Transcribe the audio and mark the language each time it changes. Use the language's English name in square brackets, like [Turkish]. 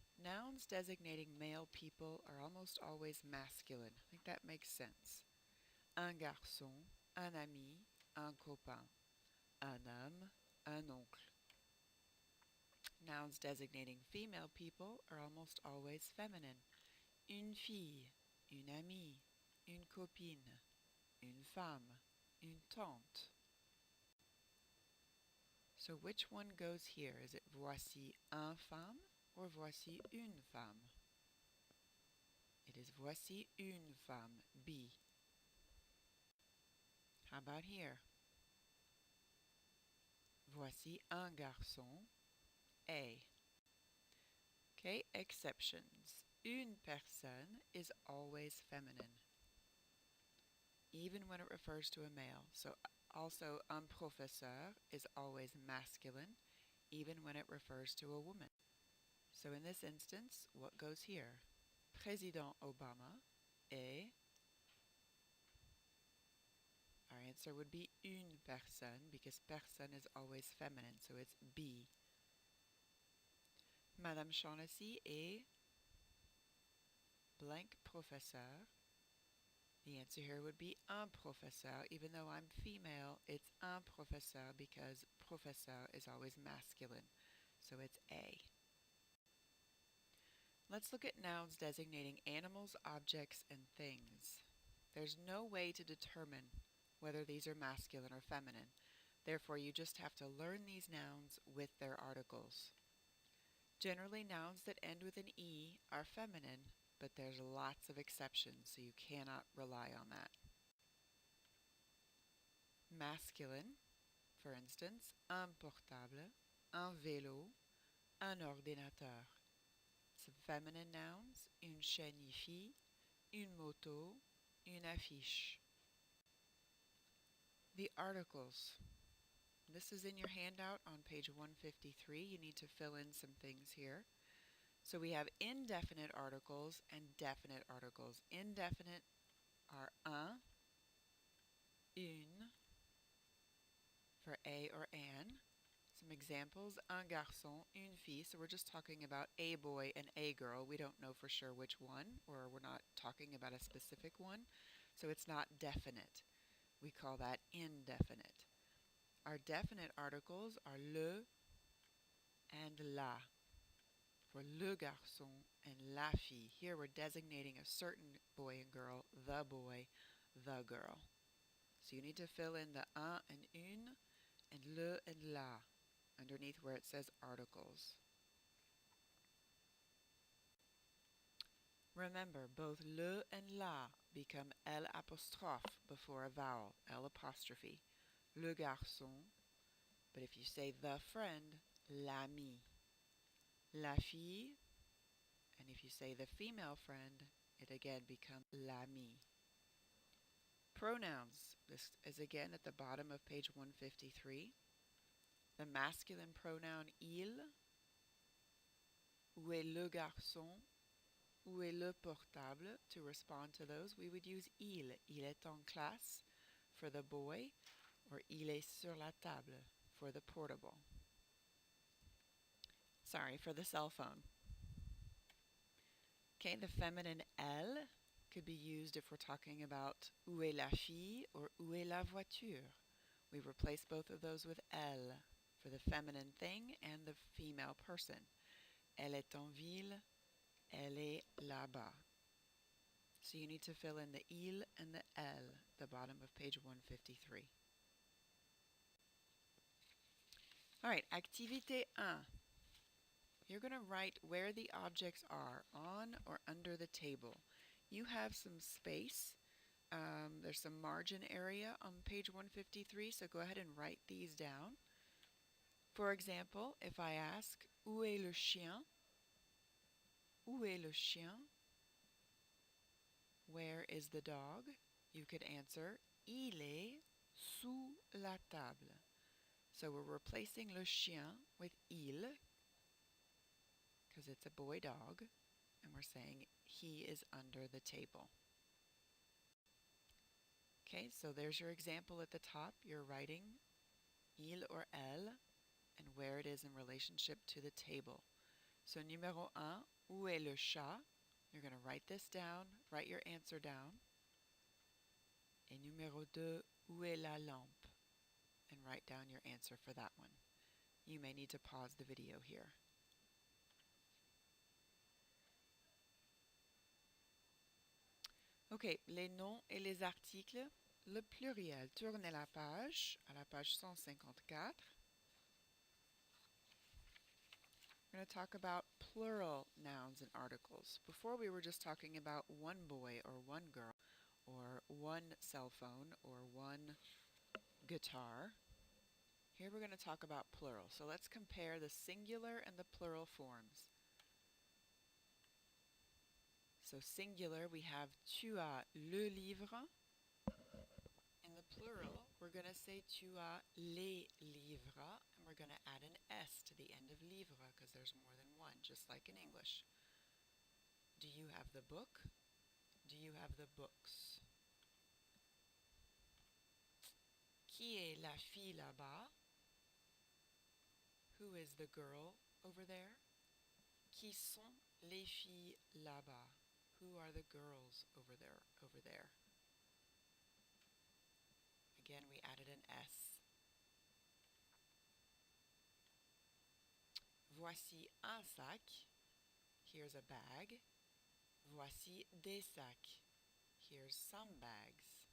[English] Nouns designating male people are almost always masculine. I think that makes sense. [French] Un garçon, un ami, un copain. Un homme, un oncle. [English] Nouns designating female people are almost always feminine. [French] Une fille, une amie, une copine, une femme, une tante. [English] So which one goes here? Is it [French] voici un femme [English] or [French] voici une femme? [English] It is [French] voici une femme, [English] B. How about here? [French] Voici un garçon, A. [English] Okay, exceptions. [French] Une personne [English] is always feminine, even when it refers to a male. So also, [French] un professeur [English] is always masculine, even when it refers to a woman. So in this instance, what goes here? [French] Président Obama est. [English] Our answer would be [French] une personne, [English] because personne is always feminine, so it's B. [French] Madame Shaughnessy est blank professeur. [English] The answer here would be [French] un professeur. [English] Even though I'm female, it's [French] un professeur [English] because professeur is always masculine. So it's A. Let's look at nouns designating animals, objects, and things. There's no way to determine whether these are masculine or feminine. Therefore, you just have to learn these nouns with their articles. Generally, nouns that end with an E are feminine, but there's lots of exceptions, so you cannot rely on that. Masculine, for instance, [French] un portable, un vélo, un ordinateur. [English] Some feminine nouns, [French] une chaîne IFI, une moto, une affiche. [English] The articles. This is in your handout on page 153. You need to fill in some things here. So we have indefinite articles and definite articles. Indefinite are un, une, for a or an. Some examples, [French] un garçon, une fille. [English] So we're just talking about a boy and a girl. We don't know for sure which one, or we're not talking about a specific one. So it's not definite. We call that indefinite. Our definite articles are le and la. [French] For le garçon and la fille. [English] Here we're designating a certain boy and girl, the boy, the girl. So you need to fill in the un and une and le and la underneath where it says articles. Remember, both le and la become L apostrophe before a vowel, L apostrophe. [French] Le garçon, [English] but if you say the friend, l'ami. [French] La fille, [English] and if you say the female friend, it again becomes l'ami. Pronouns. This is again at the bottom of page 153. The masculine pronoun il. [French] Où est le garçon? Où est le portable? [English] To respond to those, we would use il. [French] Il est en classe [English] for the boy, [French] or il est sur la table [English] for the portable. Sorry, for the cell phone. Okay, the feminine elle could be used if we're talking about [French] où est la fille [English] or [French] où est la voiture. [English] We replace both of those with elle for the feminine thing and the female person. [French] Elle est en ville, elle est là-bas. [English] So you need to fill in the il and the elle, the bottom of page 153. All right, activité 1. You're going to write where the objects are, on or under the table. You have some space. There's some margin area on page 153, so go ahead and write these down. For example, if I ask, [French] où est le chien? Où est le chien? [English] Where is the dog? You could answer, [French] il est sous la table. So [English] So we're replacing [French] le chien [English] with il because it's a boy dog, and we're saying he is under the table. Okay, so there's your example at the top. You're writing il or elle and where it is in relationship to the table. So numéro 1, [French] où est le chat? [English] You're going to write this down, write your answer down. [French] Et numéro 2, où est la lampe? [English] And write down your answer for that one. You may need to pause the video here. [French] Ok, les noms et les articles. Le pluriel. Tournez la page à la page 154. [English] We're going to talk about plural nouns and articles. Before we were just talking about one boy or one girl or one cell phone or one guitar. Here we're going to talk about plural. So let's compare the singular and the plural forms. So singular, we have [French] tu as le livre. [English] In the plural, we're going to say [French] tu as les livres, [English] and we're going to add an S to the end of livre because there's more than one, just like in English. Do you have the book? Do you have the books? [French] Qui est la fille là-bas? [English] Who is the girl over there? [French] Qui sont les filles là-bas? [English] Who are the girls over there? Again, we added an S. [French] Voici un sac. [English] Here's a bag. [French] Voici des sacs. [English] Here's some bags.